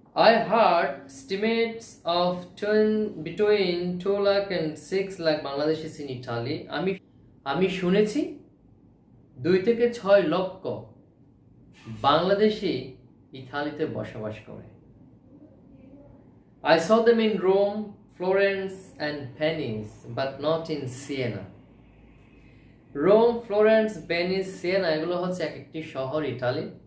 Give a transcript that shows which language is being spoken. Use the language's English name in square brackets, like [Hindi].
[English] I heard estimates of between 2 lakh and 6 lakh Bangladeshis in Italy. [Bangla] আমি শুনেছি 2 থেকে 6 লক্ষ বাংলাদেশি ইতালিতে বসবাস করে। [English] I saw them in Rome, Florence and Venice, but not in Siena. [Bangla] Rome, Florence, Venice, Siena এগুলো হচ্ছে এক একটি শহর ইতালি।